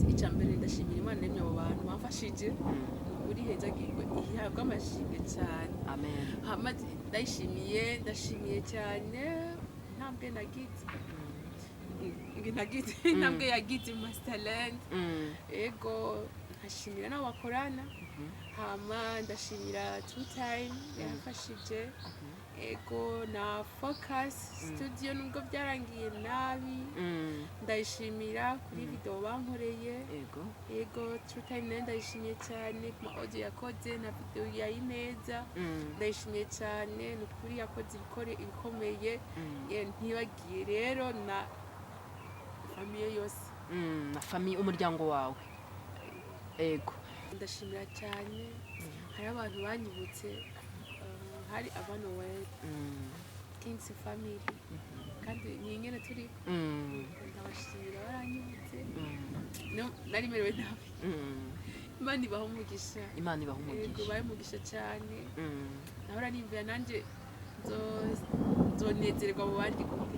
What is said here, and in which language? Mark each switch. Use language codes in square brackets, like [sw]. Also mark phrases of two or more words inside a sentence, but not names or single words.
[rn] icya mbere ndashimira Imana n'abo bantu bamfashije uri hezagirwe ihabwa amashimwe cyane. Amen. hama ndashimiye cyane intambwe nagize intambwe yagize Masterland. ego nkashimira n'abo bakorana. hama ndashimira Two Time yamfashije. ego na Focus Studio nubwo byarangiye nabi ndayishimira kuri video bankoreye. ego Two Time nayo ndayishimiye cyane ku ma audio yakoze na video yayi neza. ndayishimiye cyane ni ukuri yakoze ibikomeye. ntibagiye rero na famiye yose na famiye umuryango wawe. ego ndashimira cyane. hari abantu banyibutse hari Abanoel Kings Family kandi ni ingene turi ndabashimira baranyibutse nari merewe nabi. Imana ibaha umugisha. Yego bahe umugisha cyane. nahora nimvira nanjye nzonezerwa mu bandi gute.